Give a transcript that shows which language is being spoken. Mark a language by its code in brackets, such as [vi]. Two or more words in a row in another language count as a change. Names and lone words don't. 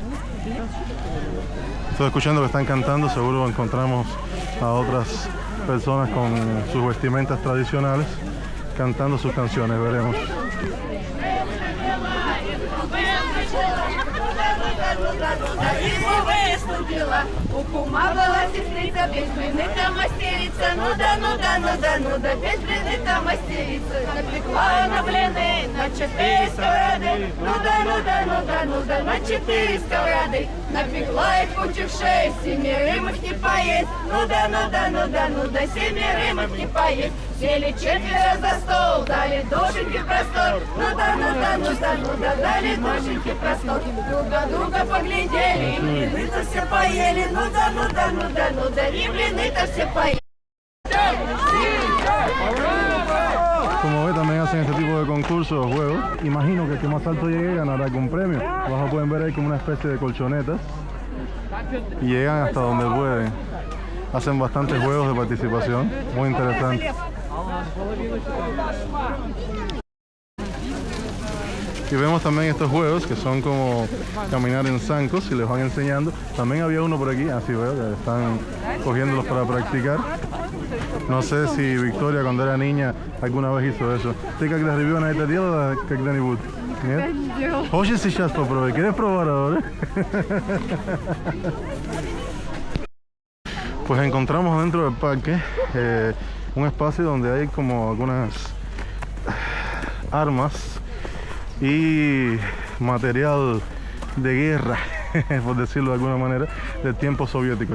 [es] Estoy escuchando que están cantando, seguro encontramos a otras personas con sus vestimentas tradicionales cantando sus canciones, veremos. [ru] И выступила, у кума была сестрица, без блины-то мастерица. Ну да, без блины-то мастерица. Напекла она блины на 4 сковороды. Ну да, на 4 сковороды. Напекла их кучу в 6, семерым их не поесть. Ну да, семерым их не поесть. Сели 4 за стол, дали душеньки простор. Ну да, дали душеньки простор. Друга поглядели, и блины-то все поели. Ну да, и блины-то все поели. [es] Como ve, también hacen este tipo de concursos o juegos. Imagino que el que más alto llegue ganará algún premio. Abajo pueden ver ahí como una especie de colchonetas. Y llegan hasta donde pueden. Hacen bastantes juegos de participación. Muy interesante. Y vemos también estos juegos que son como caminar en zancos y les van enseñando. También había uno por aquí, así veo que están cogiéndolos para practicar. No sé si Victoria cuando era niña alguna vez hizo eso. [ru] ¿Ты когда ребенок это делала когда-нибудь? Нет? Хочешь сейчас попробовать? [es] ¿Quieres probar ahora? Pues encontramos dentro del parque un espacio donde hay como algunas armas y material de guerra, por decirlo de alguna manera, del tiempo soviético.